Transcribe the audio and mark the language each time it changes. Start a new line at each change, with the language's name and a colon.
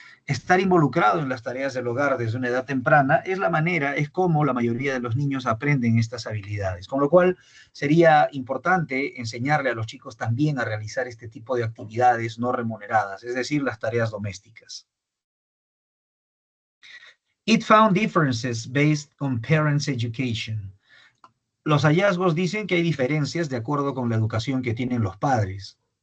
Spanish: Estar involucrado en las tareas del hogar desde una edad temprana es como la mayoría de los niños aprenden estas habilidades. Con lo cual, sería importante enseñarle a los chicos también a realizar este tipo de actividades no remuneradas, es decir, las tareas domésticas.
English: It found differences based on parents' education.
Spanish: Los hallazgos dicen que hay diferencias de acuerdo con la educación que tienen los padres.